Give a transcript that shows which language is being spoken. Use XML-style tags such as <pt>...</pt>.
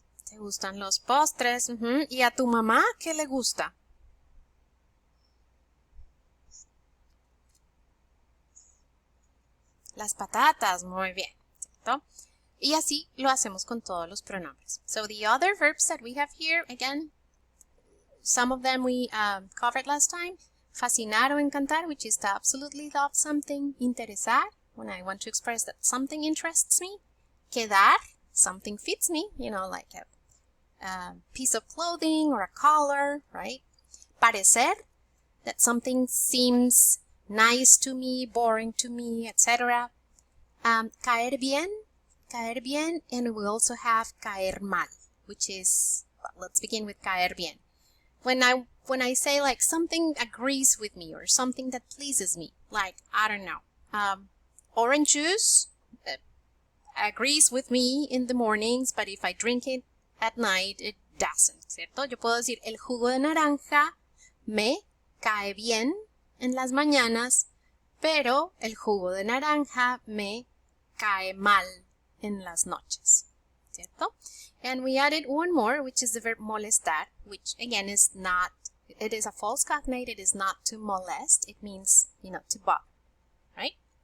<es>¿Te gustan los postres? ¿Y a tu mamá qué le gusta? Las patatas, muy bien, ¿cierto? Y así lo hacemos con todos los pronombres.</es> <en>So the other verbs that we have here, again, some of them we covered last time.</en> <es>Fascinar o encantar,</es> <en>which is to absolutely love something. Interesar, when I want to express that something interests me. Quedar, something fits me, you know, like a piece of clothing or a color, right? Parecer, that something seems nice to me, boring to me, etc. Caer bien, and we also have caer mal, which is, well, let's begin with caer bien. When I say like something agrees with me or something that pleases me, like, I don't know, orange juice agrees with me in the mornings, but if I drink it at night, it doesn't,</en> <es>¿cierto? Yo puedo decir, el jugo de naranja me cae bien en las mañanas, pero el jugo de naranja me cae mal en las noches, ¿cierto?</es> <en>And we added one more, which is the verb molestar, which again is not, it is a false cognate, it is not to molest, it means, you know, to bother, right?</en>